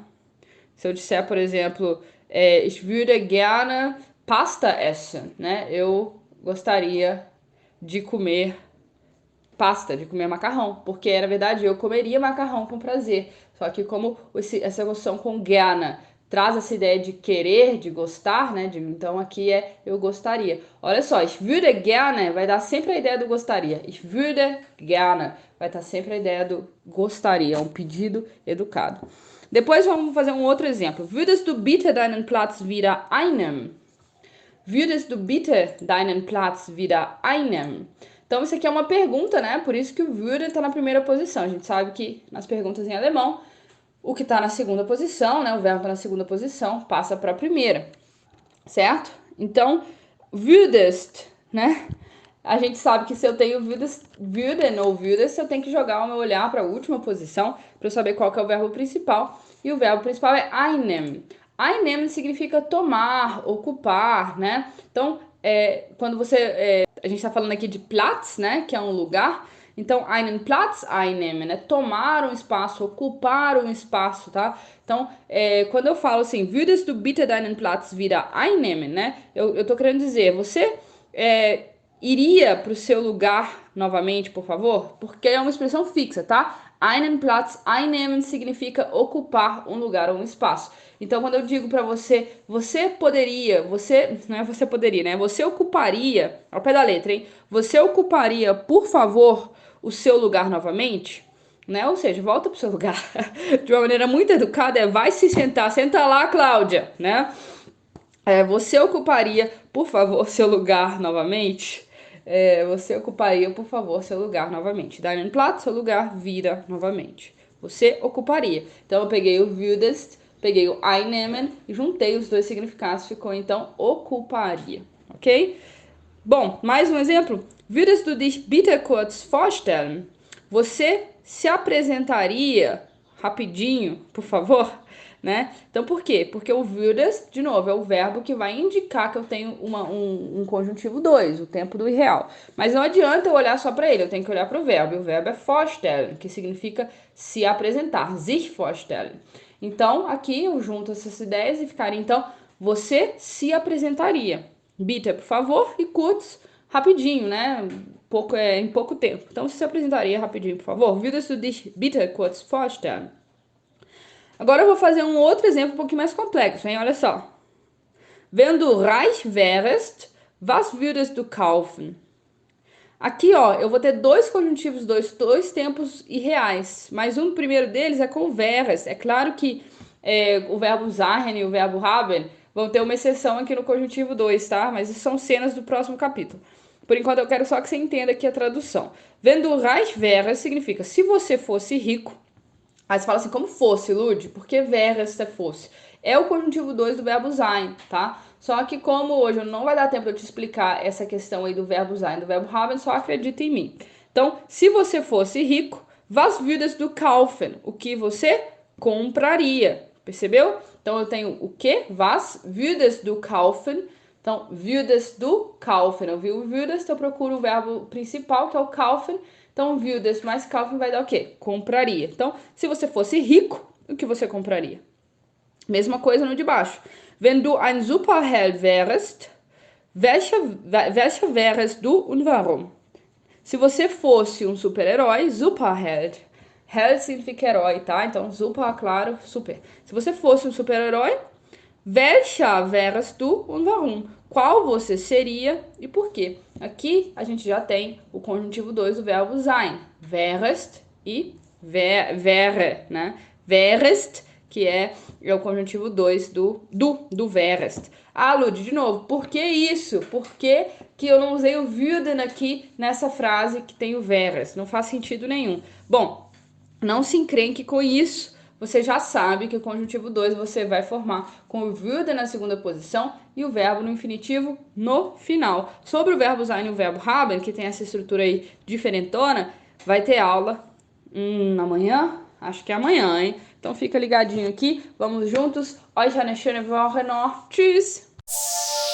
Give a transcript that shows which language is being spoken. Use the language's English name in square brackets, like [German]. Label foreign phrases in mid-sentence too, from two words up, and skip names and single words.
[Portuguese] Se eu disser, por exemplo, [German] ich würde gerne Pasta essen, [Portuguese] né? Eu gostaria de comer pasta, de comer macarrão, porque na verdade eu comeria macarrão com prazer. Só que como essa construção com gerne traz essa ideia de querer, de gostar, né? Então aqui é eu gostaria. Olha só, [German] ich würde gerne [Portuguese] vai dar sempre a ideia do gostaria. [German] Ich würde gerne [Portuguese] vai estar sempre a ideia do gostaria, um pedido educado. Depois vamos fazer um outro exemplo. [German] Würdest du bitte deinen Platz wieder einnehmen? Würdest du bitte deinen Platz wieder einnehmen? [Portuguese] Então, isso aqui é uma pergunta, né? Por isso que o würde está na primeira posição. A gente sabe que nas perguntas em alemão, o que está na segunda posição, né? O verbo está na segunda posição, passa para a primeira, certo? Então, würdest, né? A gente sabe que se eu tenho würden ou würdest, eu tenho que jogar o meu olhar para a última posição para eu saber qual que é o verbo principal. E o verbo principal é [German] einnehmen. Einnehmen [Portuguese] significa tomar, ocupar, né? Então, quando você... a gente está falando aqui de Platz, né? Que é um lugar. Então, [German] einen Platz einnehmen, [Portuguese] né? Tomar um espaço, ocupar um espaço, tá? Então, quando eu falo assim, [German] würdest du bitte deinen Platz wieder einnehmen, [Portuguese] né? Eu tô querendo dizer, você iria para o seu lugar novamente, por favor? Porque é uma expressão fixa, tá? [German] Einen Platz einnehmen [Portuguese] significa ocupar um lugar ou um espaço. Então, quando eu digo para você, você poderia, não é você poderia, né? Você ocuparia, ao pé da letra, hein? Você ocuparia, por favor, o seu lugar novamente? Né? Ou seja, volta pro seu lugar. De uma maneira muito educada, vai se sentar. Senta lá, Cláudia, né? Você ocuparia, por favor, seu lugar novamente? Você ocuparia, por favor, seu lugar novamente. [German] Deinen Platz, [Portuguese] seu lugar, vira novamente. Você ocuparia. Então, eu peguei o würdest, peguei o einnehmen e juntei os dois significados. Ficou, então, ocuparia. Ok? Bom, mais um exemplo. [German] Würdest du dich bitte kurz vorstellen? [Portuguese] Você se apresentaria rapidinho, por favor? Né? Então, por quê? Porque o würdest, de novo, é o verbo que vai indicar que eu tenho um conjuntivo 2, o tempo do irreal. Mas não adianta eu olhar só para ele, eu tenho que olhar para o verbo. E o verbo é vorstellen, que significa se apresentar, [German] sich vorstellen. [Portuguese] Então, aqui eu junto essas ideias e ficaria, então, você se apresentaria. Bitte, por favor, e kurz, rapidinho, né? Em pouco tempo. Então, você se apresentaria rapidinho, por favor. [German] Würdest du dich bitte kurz vorstellen? [Portuguese] Agora eu vou fazer um outro exemplo um pouquinho mais complexo, hein? Olha só. [German] Wenn du reich wärst, was würdest du kaufen? [Portuguese] Aqui, ó, eu vou ter dois conjuntivos, dois tempos irreais. Mas um primeiro deles é com wärst. É claro que o verbo sein e o verbo haben vão ter uma exceção aqui no conjuntivo 2, tá? Mas isso são cenas do próximo capítulo. Por enquanto, eu quero só que você entenda aqui a tradução. [German] Wenn du reich wärst [Portuguese] significa se você fosse rico. Aí você fala assim, como fosse, Lud? Por que wärst é fosse? É o conjuntivo 2 do verbo sein, tá? Só que como hoje não vai dar tempo de eu te explicar essa questão aí do verbo sein, do verbo haben, só acredita em mim. Então, se você fosse rico, [German] was würdest du kaufen? [Portuguese] O que você compraria? Percebeu? Então, eu tenho o que? [German] Was würdest du kaufen? Então, würdest du kaufen. [Portuguese] Eu vi o würdest, eu procuro o verbo principal, que é o kaufen. Então, würdest mais kaufen vai dar o quê? Compraria. Então, se você fosse rico, o que você compraria? Mesma coisa no de baixo. [German] Wenn du ein Superheld wärst, welcher wärst du und warum? [Portuguese] Se você fosse um super-herói, [German] Superheld. Held [Portuguese] significa herói, tá? Então, super, claro, super. Se você fosse um super-herói, [German] welcher wärst du und warum? [Portuguese] Qual você seria e por quê? Aqui a gente já tem o conjuntivo 2 do verbo sein. [German] Wärest e wäre, [Portuguese] né? Wärest, que é o conjuntivo 2 do wärest. Ah, Lud, de novo, por que isso? Por que eu não usei o würden aqui nessa frase que tem o wärest? Não faz sentido nenhum. Bom, não se encrenque com isso. Você já sabe que o conjuntivo 2 você vai formar com o würde na segunda posição e o verbo no infinitivo no final. Sobre o verbo sein e o verbo haben, que tem essa estrutura aí diferentona, vai ter aula amanhã? Acho que é amanhã, hein? Então fica ligadinho aqui. Vamos juntos. [German] Euch eine schöne Woche noch. Tschüss!